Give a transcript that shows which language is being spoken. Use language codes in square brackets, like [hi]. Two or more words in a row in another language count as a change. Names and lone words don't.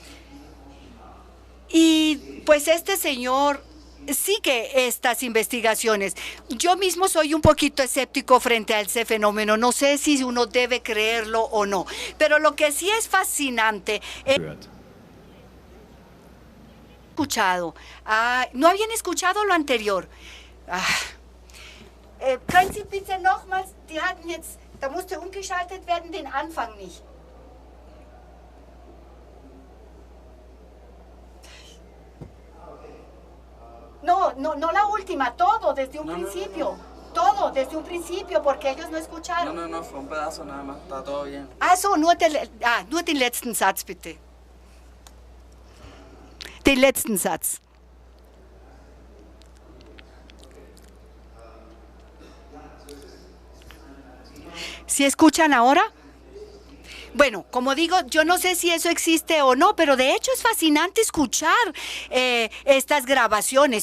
[es] Y pues este señor sigue estas investigaciones. Yo mismo soy un poquito escéptico frente a ese fenómeno. No sé si uno debe creerlo o no. Pero lo que sí es fascinante es... escuchado. ¿No habían escuchado lo anterior? [de] Können Sie bitte nochmals, die hatten jetzt, da musste umgeschaltet werden, den Anfang nicht. [es] No la última, todo desde un principio. Todo desde un principio, porque ellos no escucharon. No, fue un pedazo nada más, está todo bien. [de] Nur den letzten Satz bitte. Den letzten Satz. [es] ¿Sí escuchan ahora? Bueno, como digo, yo no sé si eso existe o no, pero de hecho es fascinante escuchar estas grabaciones.